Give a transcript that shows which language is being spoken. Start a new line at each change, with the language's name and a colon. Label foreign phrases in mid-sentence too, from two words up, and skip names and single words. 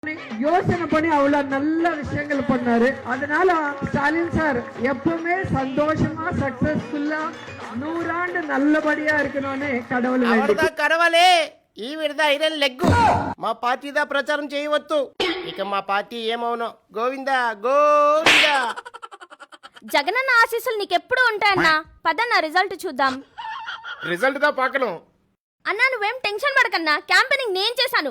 Tamil: யோசனை பண்ணி அவ்வளவு நல்ல விஷயங்கள் பண்ணாரு. அதனால ஸ்டாலின் சார் எப்பவுமே சந்தோஷமா சக்சஸ்ஃபுல்லா 100 ஆண்டு நல்லபடியா இருக்கணும்னு கடவுள் வேண்டிக்கிறேன்.
Telugu: కడవలే ఈ విడద
English: iron leg
Telugu: మా పార్టీదా ప్రచారం చేయవద్దు. ఇక మా పార్టీ ఏమవునో గోవిందా గోవిందా. జగనన్న ఆశీస్సులు నీకెప్పుడు ఉంటాయన్నా. పదన్న రిజల్ట్ చూద్దాం. రిజల్ట్ దా పాకను అన్నా నువ్వేం టెన్షన్ పడకన్నా. క్యాంపెయినింగ్ నేను చేశాను.